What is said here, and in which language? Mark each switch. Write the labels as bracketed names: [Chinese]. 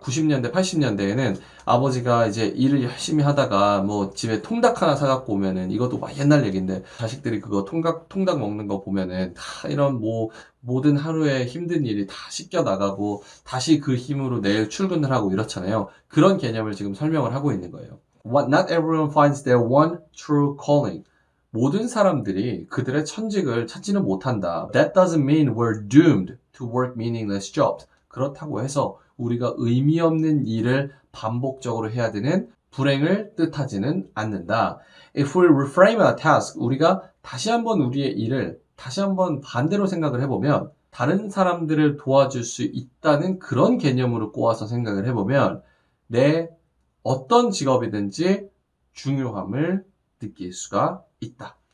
[Korean] 90년대, 80년대에는 아버지가 이제 일을 열심히 하다가 뭐 집에 통닭 하나 사갖고 오면은 이것도 막 옛날 얘기인데 자식들이 그거 통닭 먹는 거 보면은 다 이런 뭐 모든 하루의 힘든 일이 다 씻겨 나가고 다시 그 힘으로 내일 출근을 하고 이렇잖아요. 그런 개념을 지금 설명을 하고 있는 거예요. [English] Not everyone finds their one true calling. [Korean] 모든 사람들이 그들의 천직을 찾지는 못한다. [English] That doesn't mean we're doomed to work meaningless jobs. [Korean] 그렇다고 해서 우리가 의미 없는 일을 반복적으로 해야 되는 불행을 뜻하지는 않는다. [English] If we reframe our task, [Korean] 우리가 다시 한번 우리의 일을 다시 한번 반대로 생각을 해보면 다른 사람들을 도와줄 수 있다는 그런 개념으로 꼬아서 생각을 해보면 내 어떤 직업이든지 중요함을 느낄 수가 있다.